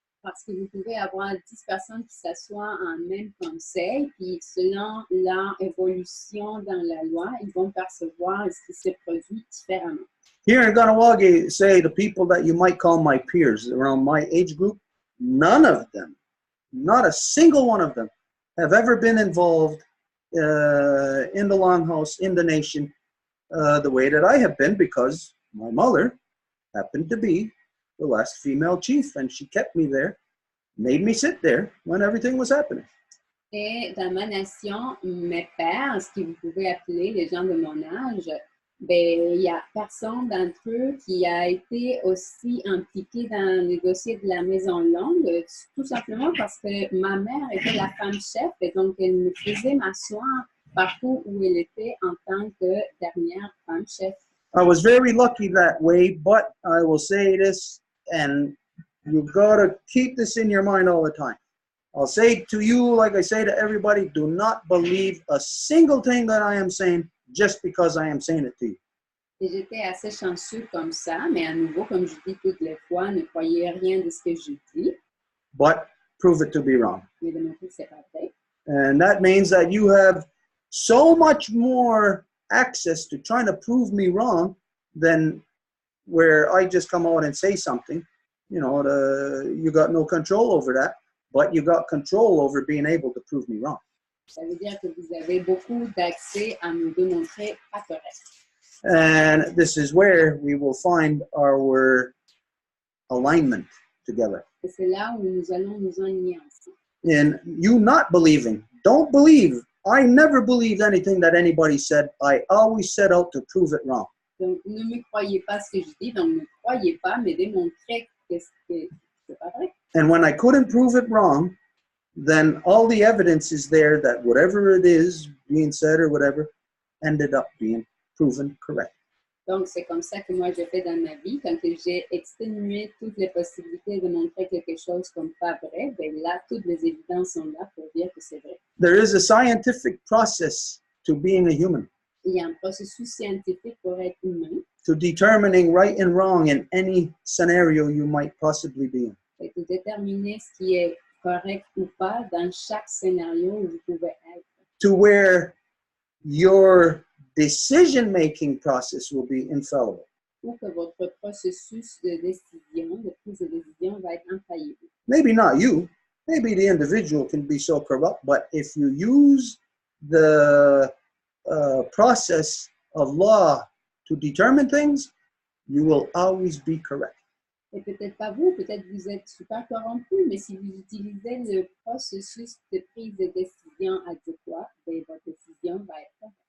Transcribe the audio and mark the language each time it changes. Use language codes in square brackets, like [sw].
[fr] Parce que vous pouvez avoir 10 personnes qui s'assoient en même conseil, puis selon leur évolution dans la loi, ils vont percevoir ce qui se produit différemment. [en] Here in Ganawagi, say the people that you might call my peers around my age group, none of them, not a single one of them, have ever been involved in the Longhouse, in the nation, the way that I have been, because my mother happened to be the last female chief, and she kept me there, made me sit there when everything was happening. [fr] Et dans ma nation, mes pères, ce que vous pouvez appeler les gens de mon âge, ben, il n'y a personne d'entre eux qui a été aussi impliqué dans les dossiers de la Maison Longue, tout simplement parce que ma mère était la femme chef, et donc elle me faisait m'asseoir partout où elle était en tant que dernière femme chef. [en] I was very lucky that way, but I will say this, and you gotta keep this in your mind all the time. I'll say to you, like I say to everybody, do not believe a single thing that I am saying just because I am saying it to you. [fr] Et j'étais assez chanceux comme ça, mais à nouveau, comme je dis toutes les fois, ne croyez rien de ce que je dis. [en] But prove it to be wrong. [fr] Mais démontrez que c'est pas vrai. [en] And that means that you have so much more access to trying to prove me wrong than where I just come out and say something. You know, you got no control over that, but you got control over being able to prove me wrong. [fr] Ça veut dire que vous avez beaucoup d'accès à me démontrer pas correct. [en] And this is where we will find our alignment together. [fr] Et c'est là où nous allons nous enligner ensemble. [en] In you not believing, don't believe. I never believed anything that anybody said. I always set out to prove it wrong. [fr] Donc, ne me croyez pas ce que je dis, donc ne croyez pas, mais démontrez que c'est pas vrai. [en] And when I couldn't prove it wrong, then all the evidence is there that whatever it is being said or whatever ended up being proven correct. [fr] Donc, c'est comme ça que moi, je fais dans ma vie. Quand j'ai exténué toutes les possibilités de montrer quelque chose comme pas vrai, ben là, toutes les évidences sont là pour dire que c'est vrai. [en] There is a scientific process to being a human, [fr] Il y a un processus scientifique pour être humain, [en] to determining right and wrong in any scenario you might possibly be in. [fr] et de déterminer ce qui est correct ou pas dans chaque scénario où vous pouvez être. [en] To where your decision-making process will be infallible. [fr] Ou que votre processus de décision, de prise de décision va être infaillible. [en] Maybe not you. Maybe the individual can be so corrupt, but if you use the process of law to determine things, you will always be correct. [fr] Et peut-être pas vous, peut-être vous êtes super corrompu, mais si vous utilisez le processus de prise de décision adéquat, ben, votre décision va être correcte.